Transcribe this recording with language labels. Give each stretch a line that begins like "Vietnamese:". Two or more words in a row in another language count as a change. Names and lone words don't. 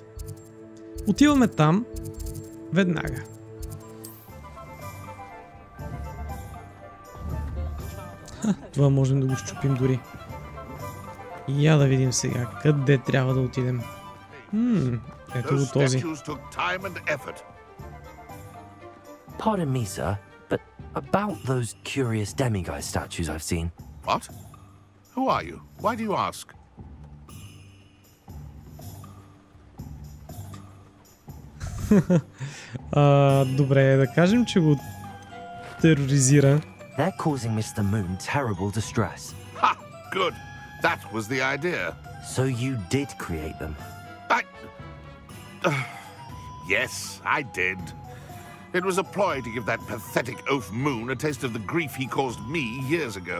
Bulgarian: Отиваме там веднага. Това можем да го щупим дори. Я да видим сега къде трябва да отидем. Ето го този.
English: Pardon me, sir, but about those curious demiguise statues I've seen. What? Who are you? Why do you ask?
Bulgarian: Добре, да кажем, че го тероризира.
English: They're causing Mr. Moon terrible distress. Ha! Good. That was the idea. So you did create them? Yes, I did. It was a ploy to give that pathetic oaf Moon a taste of the grief he caused me years ago.